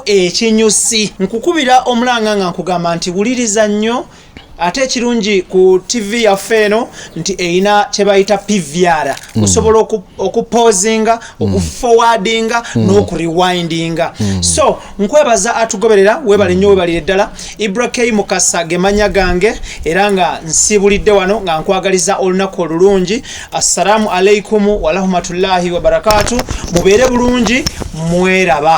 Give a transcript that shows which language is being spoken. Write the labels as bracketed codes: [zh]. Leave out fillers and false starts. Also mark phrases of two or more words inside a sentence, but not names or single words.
[lg] ekinyusi nkukubira omulanga nga nkugamba nti wuliriza nnyo ate kirungi ku TV ya feno nti eina kyebayita PVR osobola okupozinga okuforwardinga n'okurewindinga so nkwebaza atugoberera webale nnyo webalire ddala IBRAH Mukasa gemanya gange era nga nsibulidde wano nga nkwagaliza olunaku olulungi [ar] السلام عليكم ورحمة الله وبركاته [lg] mubeere bulungi mweraba